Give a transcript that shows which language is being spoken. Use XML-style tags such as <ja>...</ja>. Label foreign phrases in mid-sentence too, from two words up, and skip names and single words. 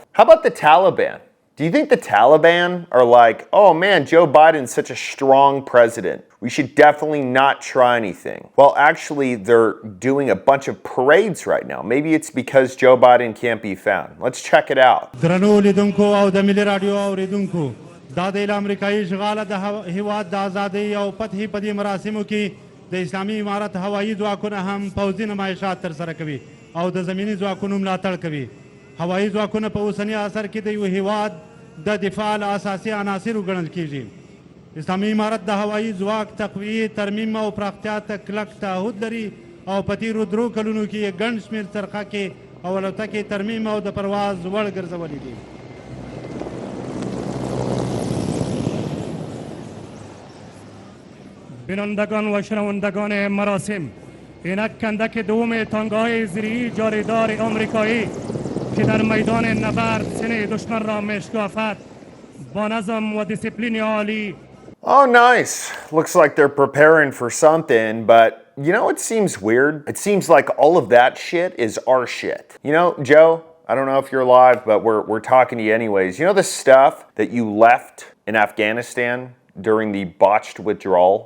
<en>How about the Taliban? Do you think the Taliban are like, oh man, Joe Biden's such a strong president, we should definitely not try anything? Well, actually, they're doing a bunch of parades right now. Maybe it's because Joe Biden can't be found. Let's check it out.</en> <ps>دا د امریکایي اشغال د هیواد د ازادۍ او فتحې په دې مراسمو کې د اسلامي امارت هوایي ځواکونه هم پوځي نمایشات ترسره کوي او د زمیني ځواکونو ملاتړ کوي. هوایي ځواکونه په اوسني عصر کې د یو هیواد د دفاع له اساسي عناصرو ګڼل کېږي. اسلامي امارت د هوایي ځواک تقویې، ترمیم او پراختیا ته کلک تعهد لري او په تېرو 3 کلونو کې یې ګڼ شمېر څرخکې او الوتکې ترمیم او د پرواز وړ ګرځولي دي.</ps> <fa>بینندگان و شنوندگان مراسم، اینک کندک دوم تانگاهای زیری جاریدار آمریکایی که در میدان نبرد سینه دشمن را میشکافد با نظم و دیسیپلین عالی.</fa> <en>Oh, nice. Looks like they're preparing for something, but you know it seems weird? It seems like all of that shit is our shit. You know, Joe, I don't know if you're alive, but we're talking to you anyways. You know the stuff that you left in Afghanistan during the botched withdrawal?</en>